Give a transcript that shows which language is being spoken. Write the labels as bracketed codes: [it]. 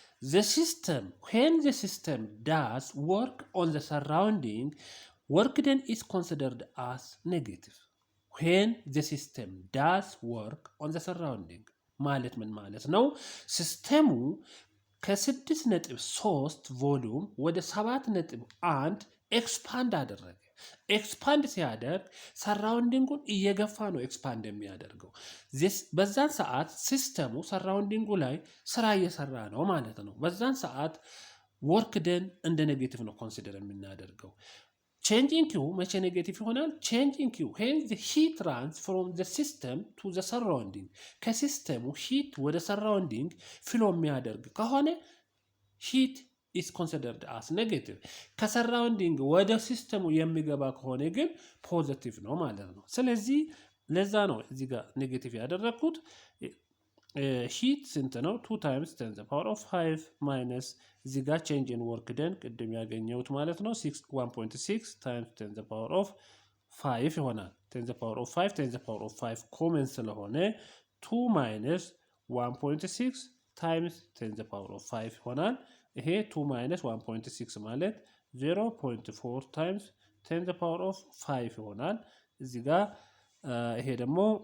[en] the system when the system does work on the surrounding work done is considered as negative. when the system does work on the surrounding [am] ማለት ምን ማለት ነው? ሲስተሙ ከ6.3 ቮሉም ወደ 7.1 ኤክስፓንድ አደረገ። ኤክስፓንድ ሲያደርግ ሰራውንዲንጉን እየገፋ ነው ኤክስፓንድ የሚያደርገው። በዛን ሰዓት ሲስተሙ ሰራውንዲንጉ ላይ ስራ እየሰራ ነው ማለት ነው። በዛን ሰዓት ወርክ ደን እንደ ኔጌቲቭ ነው ኮንሲደር የምናደርገው። [en] change in q [am] መቼ ኔጌቲቭ ይሆናል? [en] change in q when the heat runs from the system to the surrounding [am] ከሲስተሙ ሂት ወደ ሰራውንዲንግ ፍሎ የሚያደርግ ከሆነ [en] heat is considered as negative። [am] ከሰራውንዲንግ ወደ ሲስተሙ የሚገባ ከሆነ ግን ፖዚቲቭ ነው ማለት ነው። ስለዚህ ለዛ ነው እዚህ ጋር ኔጌቲቭ ያደረኩት። ሂት ስንት ነው? [en] 2 times 10 the power of 5 minus እዚህ ጋር change in work done [am] ቅድም ያገኘሁት ማለት ነው [en] 1.6 times 10 the power of 5 ይሆናል። 10 the power of 5 10 the power of 5 [am] ኮመን ስለሆነ [en] 2 minus 1.6 times 10 the power of 5 ይሆናል። ይሄ 2 minus 1.6 ማለት 0.4 times 10 the power of 5 [am] ይሆናል። እዚህ ጋር ይሄ ደግሞ